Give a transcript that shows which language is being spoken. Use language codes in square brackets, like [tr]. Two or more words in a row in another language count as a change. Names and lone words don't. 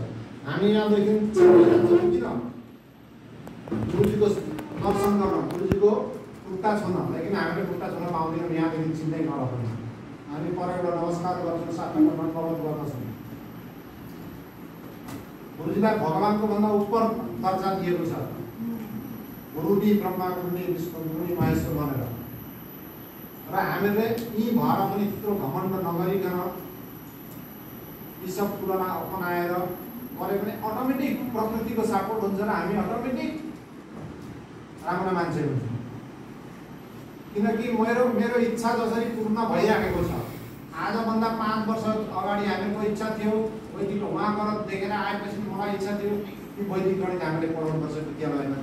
[ne] हामी यहाँदेखि किन गुरुजीको दर्शन गर्न, गुरुजीको खुट्टा छुन, लेकिन हामीले खुट्टा छुन पाउँदैनौँ। यहाँदेखि चिन्दै नराख्नु, हामी परबाट नमस्कार गर्छौँ, साथमा नमस्कार गर्छौँ। गुरुजीलाई भगवानको भन्दा उपर दर्जा दिएको छ। [sa] गुरुदी ब्रह्मा गुरुदी विष्णु गुरुदी महेश्वर [ne] भनेर र हामीले यी भएर पनि त्यत्रो घमण्ड नगरिकन यी सब तुलना अपनाएर गरे पनि अटोमेटिक प्रकृतिको सपोर्ट हुन्छ र हामी अटोमेटिक राम्रो मान्छे हुन्छ। किनकि मेरो इच्छा जसरी पूर्ण भइराखेको छ, आजभन्दा 5 वर्ष अगाडि हामीको इच्छा थियो वैदिक उहाँ गएर देखेर आएपछि मलाई इच्छा थियो कि वैदिक गणित हामीले पढाउनुपर्छ विद्यालयमा।